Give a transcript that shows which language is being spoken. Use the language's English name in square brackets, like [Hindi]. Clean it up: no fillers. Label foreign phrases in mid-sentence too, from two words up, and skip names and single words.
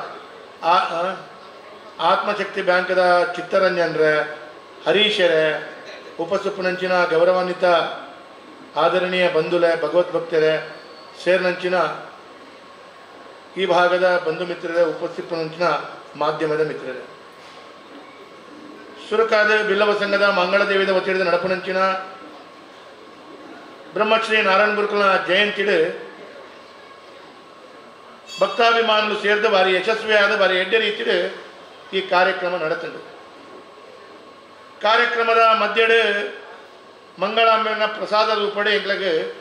[Tulu] ಆತ್ಮಶಕ್ತಿ ಬ್ಯಾಂಕದ ಚಿತ್ತರಂಜನ್ರೆ ಹರೀಶರೇ ಉಪಸ್ಥಿತಪಡಿಸಿನ ಗೌರವಾನ್ವಿತ ಆದರಣೀಯ ಬಂಧುಲೆ ಭಗವದ್ಭಕ್ತರೇ ಸೇರಿನಂಚಿನ ಈ ಭಾಗದ ಬಂಧು ಮಿತ್ರರೇ ಉಪಸ್ಥಿತಪಡಿಸಿನ ಮಾಧ್ಯಮದ ಮಿತ್ರರೇ ಸುರಕಾದ ಬಿಲ್ಲವ ಸಂಘದ ಮಂಗಳದೇವಿದ ಒತ್ತಿಡಿದ ನಡಪುನಂಚಿನ ಬ್ರಹ್ಮಶ್ರೀ ನಾರಾಯಣ ಗುರುಕುಲ ಜಯಂತಿಡು ಭಕ್ತಾಭಿಮಾನುలు ಸೇರಿದ ಭಾರಿ ಯಶಸ್ವಿಯಾದ ಭಾರಿ ಎಡ್ಡೆ ರೀತಿಯ ಈ ಕಾರ್ಯಕ್ರಮ ನಡೆತಂಡು ಕಾರ್ಯಕ್ರಮದ ಮಧ್ಯೆ ಮಂಗಳಾಂಬೆನ ಪ್ರಸಾದ ರೂಪಡೆ ಎಂಗ್ಲಗೆ